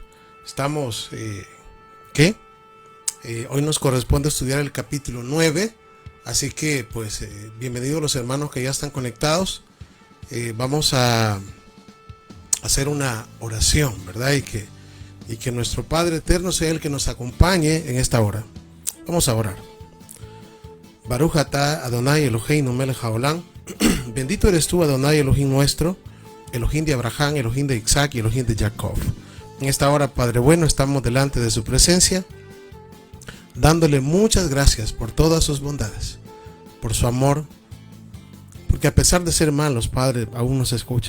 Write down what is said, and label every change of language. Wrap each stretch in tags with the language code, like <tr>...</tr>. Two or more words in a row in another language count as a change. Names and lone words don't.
<es>Estamos, hoy nos corresponde estudiar el capítulo 9, así que pues bienvenidos los hermanos que ya están conectados. Vamos a hacer una oración, ¿verdad? Y que nuestro Padre Eterno sea el que nos acompañe en esta hora. Vamos a orar.</es> <he>ברוך אתה אדני אלהינו מלך העולם.</he> <es>Bendito eres tú,</es> <he>אדני אלהים</he> <es>nuestro, Elohim de Abraham, Elohim de Isaac y Elohim de Jacob. En esta hora, Padre bueno, estamos delante de su presencia, dándole muchas gracias por todas sus bondades, por su amor, porque a pesar de ser malos, Padre, aún nos escucha.</es>